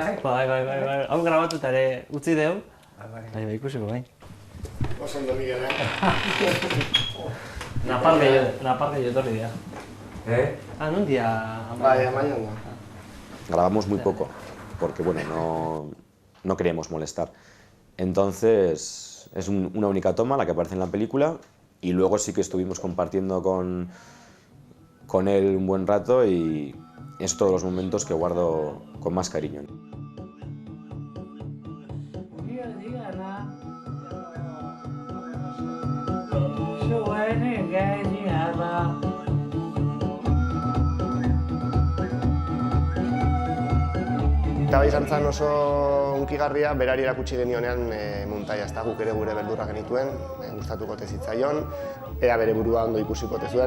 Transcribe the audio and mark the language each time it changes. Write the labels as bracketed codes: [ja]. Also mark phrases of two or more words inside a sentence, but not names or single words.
[eu] Bai. Hau grabatuta ere utzi deu. Bai, ikusiko, bai. Oso ondo, Miguel, Naparge etorri dira. Non dia? Bai, amañan. [es] Grabamos muy poco, porque no queríamos molestar. Entonces, es una única toma la que aparece en la película, y luego sí que estuvimos compartiendo con él un buen rato, y es todos los momentos que guardo con más cariño. [eu] Eta bai izan zen oso hunkigarria, berari erakutsi genionean muntaia, ez da guk ere gure beldurrak genituen, gustatuko zitzaion, ea bere burua ondo ikusiko zuen.